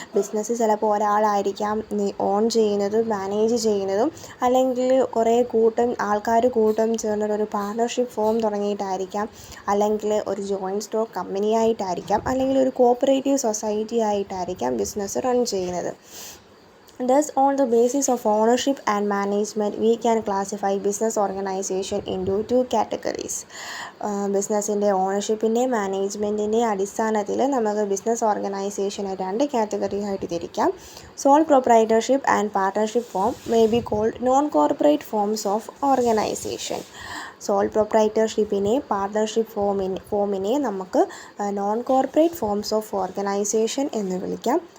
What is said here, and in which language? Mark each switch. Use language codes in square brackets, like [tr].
[ml] Business ചിലപ്പോൾ ഒരാളായിരിക്കാം on ചെയ്യുന്നതും manage ചെയ്യുന്നതും, അല്ലെങ്കിൽ കുറേ ആൾക്കാർ കൂട്ടം ചേർന്നൊരു പാർട്ണർഷിപ്പ് ഫോം തുടങ്ങിയിട്ടായിരിക്കാം, അല്ലെങ്കിൽ ഒരു ജോയിൻറ്റ് സ്റ്റോക്ക് കമ്പനി ആയിട്ടായിരിക്കാം, അല്ലെങ്കിൽ ഒരു കോപ്പറേറ്റീവ് സൊസൈറ്റി ആയിട്ടായിരിക്കാം ബിസിനസ് റൺ ചെയ്യുന്നത്. [en] Thus, on the basis of ownership and management, we can classify business organization into two categories. [ml] ബിസിനസ്സിൻ്റെ ഓണർഷിപ്പിൻ്റെയും മാനേജ്മെൻറ്റിൻ്റെയും അടിസ്ഥാനത്തിൽ നമുക്ക് ബിസിനസ് ഓർഗനൈസേഷനെ 2 കാറ്റഗറി ആയിട്ട് തിരിക്കാം. [en] Sole proprietorship and partnership form may be called non corporate forms of organisation. [ml] Soul പ്രൊപ്രൈറ്റർഷിപ്പിനെ partnership ഫോമിനെ നമുക്ക് non corporate forms of organisation എന്ന് വിളിക്കാം.